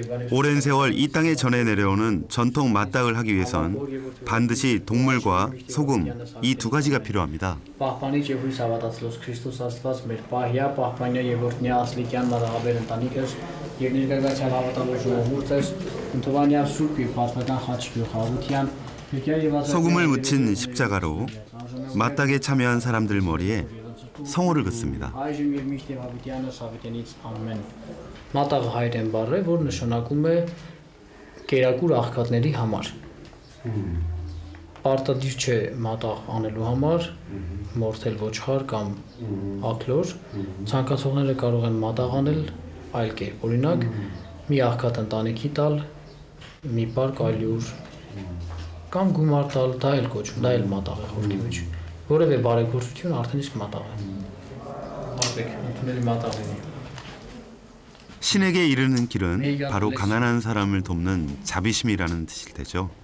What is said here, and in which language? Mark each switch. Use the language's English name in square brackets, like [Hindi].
[Korean] 오랜 세월 이 땅에 전해 내려오는 전통 마딱을 하기 위해선 반드시 동물과 소금 이 두 가지가 필요합니다. [Armenian] Պահպանիչ եւ հույս հավատացլոս Քրիստոս Աստված մեր պահյա, պահպանյա եւ օրհնյա ասլիկյան մատաղաբեր ընտանիքս եւ ներկայացյալ հավատալու ժողովուրդս ընդհանրյալ սուրբ եւ պատմական խաչքի խաղաղության [Korean] 소금을 묻힌 십자가로 마딱에 참여한 사람들 머리에 성호를 긋습니다. [Armenian] այժմ եւ միշտ եւ հավիտյանս հավիտյանից ամեն մատաղը հայերեն բառ է, որ նշանակում է կերակուր աղքատների համար։ Պարտադիր չէ մատաղ անելու համար, մորթել ոչխար կամ ակլոր, ցանկացողները կարող են մատաղ անել այլ կերպ, օրինակ մի աղքատ ընտանիքի տալ, մի պարկ այլուր կամ գումար տալ, դա էլ կոչվում, դա էլ մատաղ է խորքի մեջ։ Որևէ բարեգործություն արդեն իսկ մատաղ է։ Ապեք, ընդունելի մատաղ է։ [Korean] 신에게 이르는 길은 바로 가난한 사람을 돕는 자비심이라는 뜻일 테죠.